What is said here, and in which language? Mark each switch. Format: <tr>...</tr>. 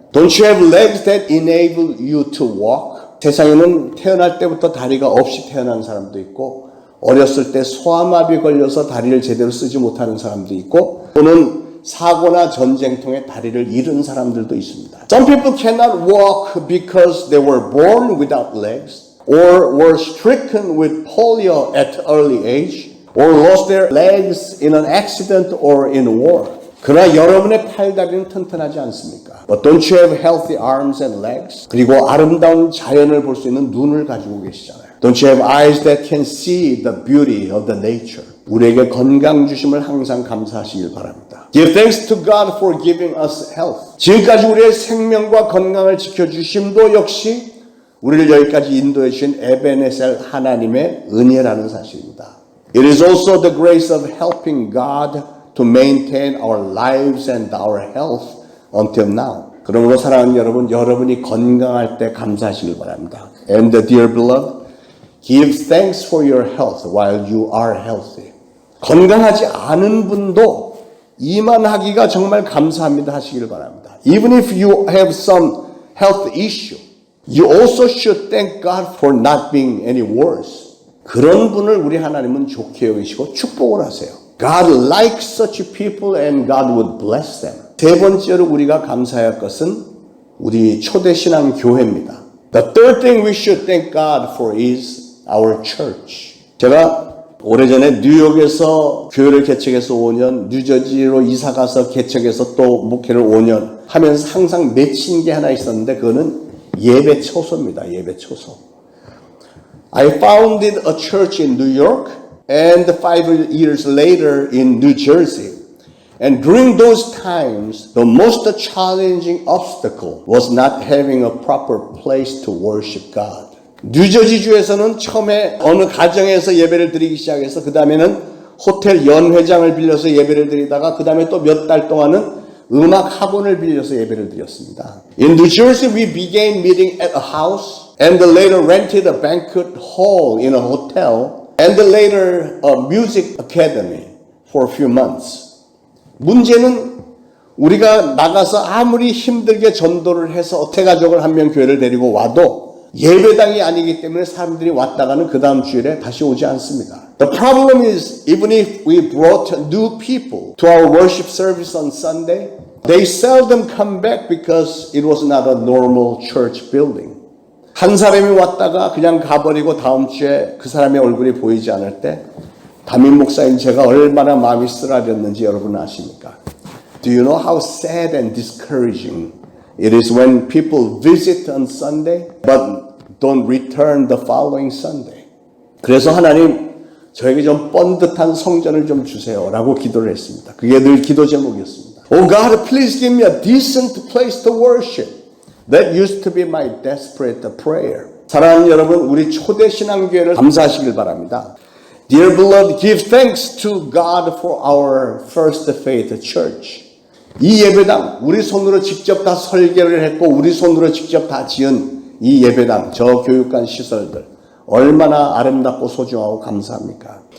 <en>Don't you have legs that enable you to walk?</en> <ko>세상에는 태어날 때부터 다리가 없이 태어난 사람도 있고 어렸을 때 소아마비 걸려서 다리를 제대로 쓰지 못하는 사람도 있고 또는 사고나 전쟁통에 다리를 잃은 사람들도 있습니다.</ko> <en>Some people cannot walk because they were born without legs or were stricken with polio at early age or lost their legs in an accident or in war.</en> <ko>그러나 여러분의 팔다리는 튼튼하지 않습니까?</ko> <en>But don't you have healthy arms and legs?</en> <ko>그리고 아름다운 자연을 볼 수 있는 눈을 가지고 계시잖아요.</ko> <en>Don't you have eyes that can see the beauty of the nature?</en> <ko>우리에게 건강 주심을 항상 감사하시길 바랍니다.</ko> <en>Give thanks to God for giving us health.</en> <ko>지금까지 우리의 생명과 건강을 지켜주심도 역시 우리를 여기까지 인도해 주신 에베네셀 하나님의 은혜라는 사실입니다.</ko> <en>It is also the grace of helping God to maintain our lives and our health until now.</en> <ko>그러므로 사랑하는 여러분, 여러분이 건강할 때 감사하시길 바랍니다.</ko> <en>And dear beloved, give thanks for your health while you are healthy.</en> <ko>건강하지 않은 분도 이만하기가 정말 감사합니다 하시길 바랍니다.</ko> <en>Even if you have some health issue, you also should thank God for not being any worse.</en> <ko>그런 분을 우리 하나님은 좋게 여기시고 축복을 하세요.</ko> <en>God likes such people and God would bless them.</en> <ko>세 번째로 우리가 감사해야 할 것은 우리 초대신앙 교회입니다.</ko> <en>The third thing we should thank God for is our church.</en> <ko>제가 오래전에 뉴욕에서 교회를 개척해서 5년, 뉴저지로 이사가서 개척해서 또 목회를 5년 하면서 항상 맺힌 게 하나 있었는데 그거는 예배 초소입니다. 예배 초소.</ko> <en>I founded a church in New York and 5 years later in New Jersey. And during those times, the most challenging obstacle was not having a proper place to worship God.</en> <ko>뉴저지주에서는 처음에 어느 가정에서 예배를 드리기 시작해서 그 다음에는 호텔 연회장을 빌려서 예배를 드리다가 그 다음에 또 몇 달 동안은 음악 학원을 빌려서 예배를 드렸습니다.</ko> <en>In New Jersey, we began meeting at a house and later rented a banquet hall in a hotel and later a music academy for a few months.</en> <ko>문제는 우리가 나가서 아무리 힘들게 전도를 해서 어태가족을 한 명 교회를 데리고 와도 예배당이 아니기 때문에 사람들이 왔다가는 그 다음 주일에 다시 오지 않습니다.</ko> <en>The problem is even if we brought new people to our worship service on Sunday, They seldom come back because it was not a normal church building.</en> <ko>한 사람이 왔다가 그냥 가버리고 다음 주에 그 사람의 얼굴이 보이지 않을 때 담임 목사인 제가 얼마나 마음이 쓰라렸는지 여러분 아십니까?</ko> <en>Do you know how sad and discouraging it is when people visit on Sunday but don't return the following Sunday?</en> <ko>그래서 하나님 저에게 좀 번듯한 성전을 좀 주세요라고 기도를 했습니다. 그게 늘 기도 제목이었습니다.</ko> <en>Oh God, please give me a decent place to worship. That used to be my desperate prayer.</en> <ko>사랑하는 여러분, 우리 초대신앙교회를 감사하시길 바랍니다.</ko> <en>Dear beloved, give thanks to God for our first faith church.</en> <ko>이 예배당, 우리 손으로 직접 다 설계를 했고 우리 손으로 직접 다 지은 이 예배당, 저 교육관 시설들 얼마나 아름답고 소중하고 감사합니까?</ko>